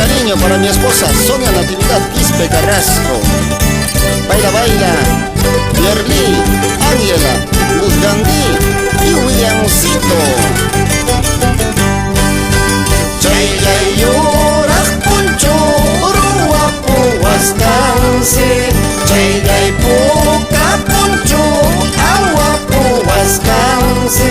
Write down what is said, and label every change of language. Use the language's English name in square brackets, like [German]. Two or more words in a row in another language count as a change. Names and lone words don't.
[Spanish] cariño para mi esposa Sonia Natividad Quispe Carrasco. Baila, baila, Yerli, Ángela, Luz Gandhi y Williamcito. [Quechua] Chay yurak puncho ruwapu waskansi, chay puka puncho awapu waskansi.